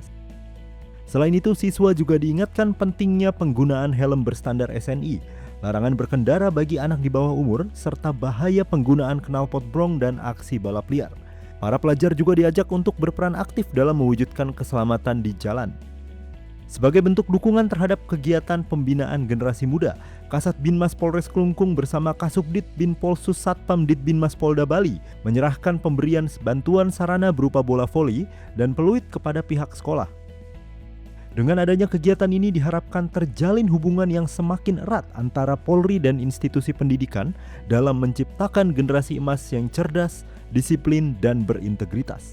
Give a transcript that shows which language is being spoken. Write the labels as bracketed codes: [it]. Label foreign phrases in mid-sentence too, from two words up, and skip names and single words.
[id] Selain itu, siswa juga diingatkan pentingnya penggunaan helm berstandar SNI, larangan berkendara bagi anak di bawah umur, serta bahaya penggunaan knalpot brong dan aksi balap liar. Para pelajar juga diajak untuk berperan aktif dalam mewujudkan keselamatan di jalan. Sebagai bentuk dukungan terhadap kegiatan pembinaan generasi muda, Kasat Binmas Polres Klungkung bersama Kasubdit Binpolsus Satpam Ditbinmas Polda Bali menyerahkan pemberian bantuan sarana berupa bola voli dan peluit kepada pihak sekolah. Dengan adanya kegiatan ini diharapkan terjalin hubungan yang semakin erat antara Polri dan institusi pendidikan dalam menciptakan generasi emas yang cerdas, disiplin, dan berintegritas.